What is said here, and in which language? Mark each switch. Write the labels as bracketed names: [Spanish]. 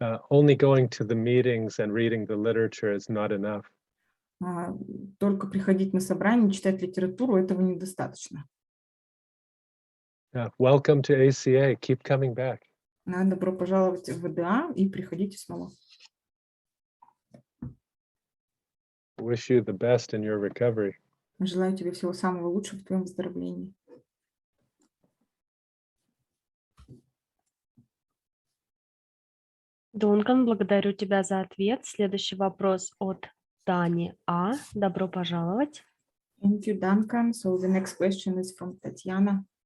[English] Only going to the meetings and reading the literature is not enough. [Russian] Только приходить на собрание, читать литературу, этого недостаточно. [English] Welcome to ACA. Keep coming back. [Russian] Добро пожаловать в ВДА и приходите снова. [English] Wish you the best in your recovery. [Russian] Желаю тебе всего самого лучшего в твоем выздоровлении. Дункан, благодарю тебя за ответ. Следующий вопрос от Тани А. Добро пожаловать. [English] Thank you, Duncan. So the next question is from Tatiana.